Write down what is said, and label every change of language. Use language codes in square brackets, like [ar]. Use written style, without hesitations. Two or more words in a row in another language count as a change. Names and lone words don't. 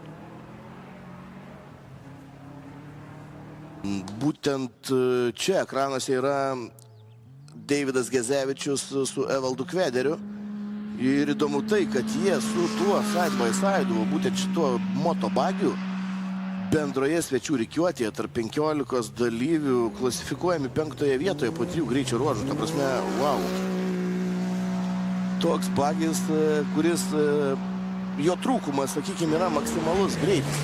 [lt] Būtent čia ekranuose yra Deividas Gezevičius su Evaldu Kvederiu. Ir įdomu tai, kad jie su tuo [en] side by side, [lt] būtent šituo motobagiu, bendroje svečių rikiuotėje tarp 15 dalyvių klasifikuojami 5-oje vietoje po 3 greičio ruožų. Ta prasme, wow. Toks bagis, kuris, jo trūkumas, sakykime, yra maksimalus greitis.